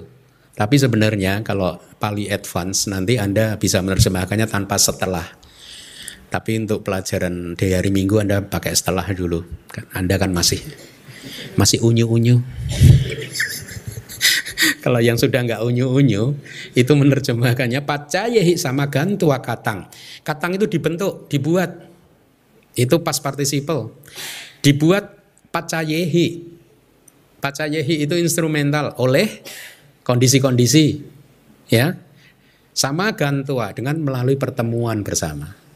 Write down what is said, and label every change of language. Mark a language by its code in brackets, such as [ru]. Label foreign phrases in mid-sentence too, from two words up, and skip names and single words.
[id] Tapi sebenarnya kalau Pali Advance nanti Anda bisa menerjemahkannya tanpa setelah. Tapi untuk pelajaran di hari Minggu Anda pakai setelah dulu. Anda kan masih unyu-unyu. Kalau yang sudah nggak unyu-unyu, itu menerjemahkannya [pi] pacayehi sama gantua katang. [id] Katang itu dibuat. Itu [en] past participle. [id] Dibuat pacayehi. Pacayehi itu instrumental oleh kondisi-kondisi. Ya. [pi] Sama gantua [id] dengan melalui pertemuan bersama.